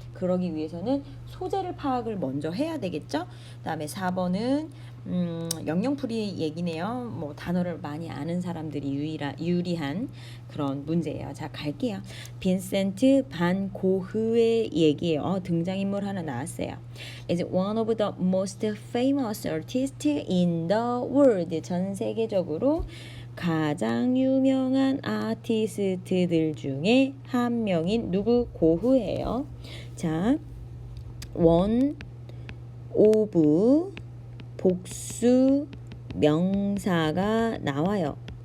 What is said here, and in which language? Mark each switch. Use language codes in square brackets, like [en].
[ko] 그러기 위해서는 소재를 파악을 먼저 해야 되겠죠. 그다음에 4번은 영영풀이 얘기네요. 뭐 단어를 많이 아는 사람들이 유리한 그런 문제예요. 자, 갈게요. 빈센트 반 고흐의 얘기예요. 등장인물 하나 나왔어요. [en] is one of the most famous artists in the world. [ko] 전 세계적으로 가장 유명한 아티스트들 중에 한 명인 누구? 고흐예요. 자, one of 복수 명사가 나와요.